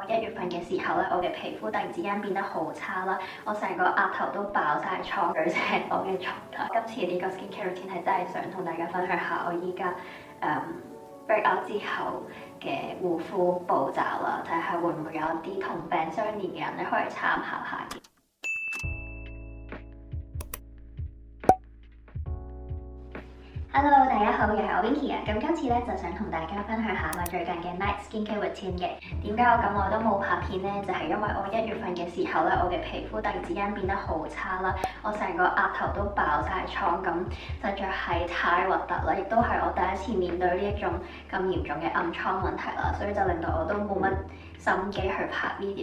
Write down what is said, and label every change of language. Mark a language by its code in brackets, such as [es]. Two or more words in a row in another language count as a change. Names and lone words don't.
[yue] 1月份嘅時候咧，我嘅皮膚突然之間變得好差啦，我成個額頭都爆晒瘡，最赤裸嘅狀態。今次呢個 [en] skincare routine [yue] 係真係想同大家分享下我依家 [en] break out [yue] 之後嘅護膚步驟啦，睇下會唔會有啲同病相憐嘅人咧可以參考下嘅。Hello， 大家好，又係我 Winky 啊！咁今次咧就想同大家分享下我最近嘅 [en] night skincare routine [yue] 嘅。點解我咁耐都冇拍片呢？就係因為我1月份嘅時候咧，我嘅皮膚突然之間變得好差啦，我成個額頭都爆晒瘡，咁實在係太核突啦！亦都係我第一次面對呢一種咁嚴重嘅暗瘡問題啦，所以就令到我都冇乜心機去拍 video。